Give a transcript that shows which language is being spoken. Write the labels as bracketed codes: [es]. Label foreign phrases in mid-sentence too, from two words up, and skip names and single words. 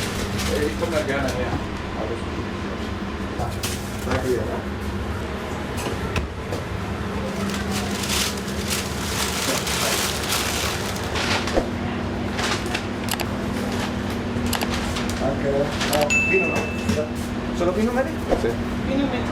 [de] Ich komme da gerne her. Alles gut. Danke dir. Danke. [it] Vino, no? Solo vino, Mary? Sì. [de] Vino mit.